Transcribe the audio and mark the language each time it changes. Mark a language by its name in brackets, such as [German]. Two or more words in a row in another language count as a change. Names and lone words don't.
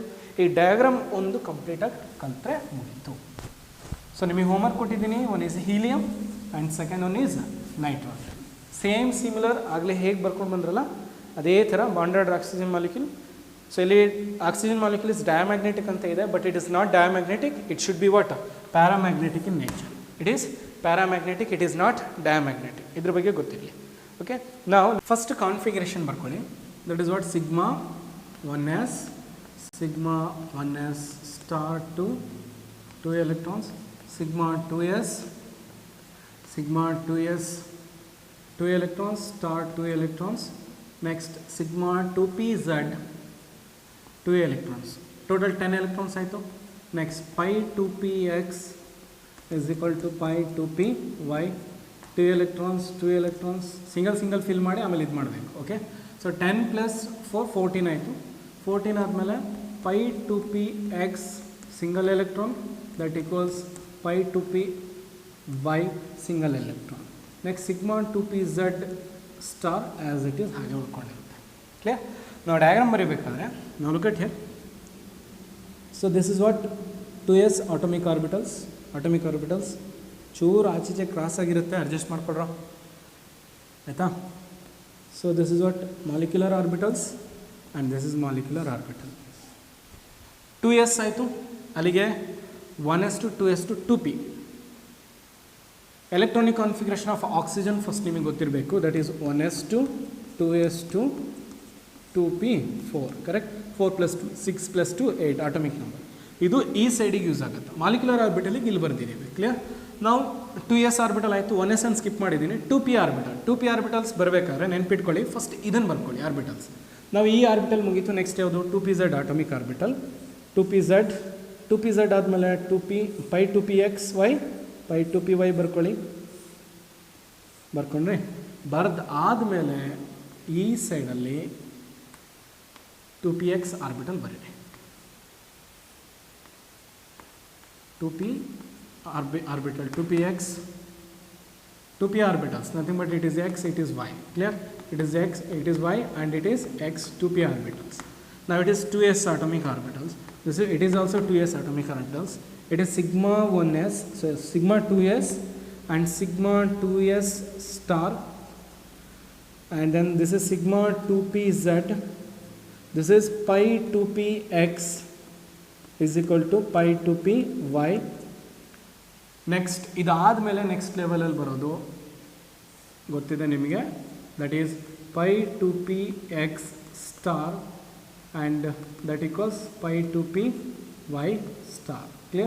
[Kannada] ಈ ಡಯಾಗ್ರಾಮ್ ಒಂದು ಕಂಪ್ಲೀಟಾಗಿ ಕಲಿತ್ರೆ ಮುಗೀತು. ಸೊ ನಿಮಗೆ ಹೋಮ್ವರ್ಕ್ ಕೊಟ್ಟಿದ್ದೀನಿ, [English] one is helium and second one is nitrogen. same similar [Kannada] ಆಗಲೇ ಹೇಗೆ ಬರ್ಕೊಂಡು ಬಂದ್ರಲ್ಲ ಅದೇ ಥರ [English] bond order oxygen molecule. so ಇಲ್ಲಿ oxygen molecule is diamagnetic [Kannada] ಅಂತ ಇದೆ, [English] but it is not diamagnetic, it should be what, paramagnetic in nature. it is paramagnetic, it is not diamagnetic. [Kannada] ಇದ್ರ ಬಗ್ಗೆ ಗೊತ್ತಿರಲಿ. ಓಕೆ, ನಾವು [English] first configuration [Kannada] ಬರ್ಕೊಳ್ಳಿ. [English] that is what, sigma 1s, sigma 1s star 2 electrons, sigma 2s, sigma 2s, 2 electrons star 2 electrons. Next sigma 2pz, 2 electrons, total 10 electrons ಆಯಿತು. Next pi 2px is equal to pi 2py, 2 electrons, 2 electrons, single fill [Kannada] ಮಾಡಿ ಆಮೇಲೆ ಇದು ಮಾಡಬೇಕು. [English] okay, so [Kannada] 10 ಪ್ಲಸ್ 4 14 ಆಯಿತು. 14 ಆದಮೇಲೆ [English] pi 2px single electron, that equals pi 2py single electron. next sigma 2pz star as it is [Kannada] ಹಾಗೆ ಉಳ್ಕೊಂಡಿರುತ್ತೆ. ಕ್ಲಿಯರ್? ನಾವು ಡಯಾಗ್ರಾಮ್ ಬರೀಬೇಕಾದ್ರೆ ನಾವು [English] look at here. so this is what 2s atomic orbitals [Kannada] ಚೂರು ಆಚೀಚೆ ಕ್ರಾಸ್ ಆಗಿರುತ್ತೆ, ಅಡ್ಜಸ್ಟ್ ಮಾಡ್ಕೊಡ್ರ ಆಯಿತಾ. [English] so this is what molecular orbitals and this is molecular orbital. [Kannada] 2s ಆಯಿತು, ಅಲ್ಲಿಗೆ [English] 1s to 2s to 2p. electronic configuration of oxygen first [Kannada] ನಿಮಗೆ ಗೊತ್ತಿರಬೇಕು, [English] that is 1s to 2s to 2p 4, correct. [Kannada] 4 + 2 6 + 2 8 [English] atomic number. [Kannada] ಇದು ಈ ಸೈಡಿಗೆ ಯೂಸ್ ಆಗುತ್ತೆ. [English] molecular orbitalige [Kannada] ಇಲ್ಲಿ ಬರ್ದಿದ್ದೀವಿ. ಕ್ಲಿಯರ್? ನಾವು 2s ಆರ್ಬಿಟಲ್ ಆಯಿತು, 1s ಅನ್ನು ಸ್ಕಿಪ್ ಮಾಡಿದ್ದೀನಿ. 2p ಆರ್ಬಿಟಲ್ಸ್ ಬರಬೇಕಾದ್ರೆ ನೆನ್ಪಿಟ್ಕೊಳ್ಳಿ, ಫಸ್ಟ್ ಇದನ್ನು ಬರ್ಕೊಳ್ಳಿ ಆರ್ಬಿಟಲ್ಸ್. ನಾವು ಈ ಆರ್ಬಿಟಲ್ ಮುಗೀತು. ನೆಕ್ಸ್ಟ್ ಯಾವುದು? 2pz [English] atomic orbital. [Kannada] 2pz ಆದಮೇಲೆ [English] 2p pi 2pxy, pi 2py [Kannada] ಬರ್ಕೊಂಡ್ರಿ. ಬರೆದು ಆದಮೇಲೆ ಈ ಸೈಡಲ್ಲಿ 2px ಆರ್ಬಿಟಲ್ ಬರೀರಿ. [English] 2p orbital, 2px, 2p orbitals, nothing but it is x, it is y. Clear? It is x, it is y, and it is x, 2p orbitals. Now it is 2s atomic orbitals. It is also 2s atomic orbitals. It is sigma 1s, so sigma 2s and sigma 2s star, and then this is sigma 2pz. This is pi 2px is equal to pi 2py. [Kannada] ನೆಕ್ಸ್ಟ್ ಇದಾದಮೇಲೆ [English] next levelalli [Kannada] ಬರೋದು ಗೊತ್ತಿದೆ ನಿಮಗೆ, [English] that is pi 2px star and that equals pi 2py star. [Kannada] ಕ್ಲಿಯರ್?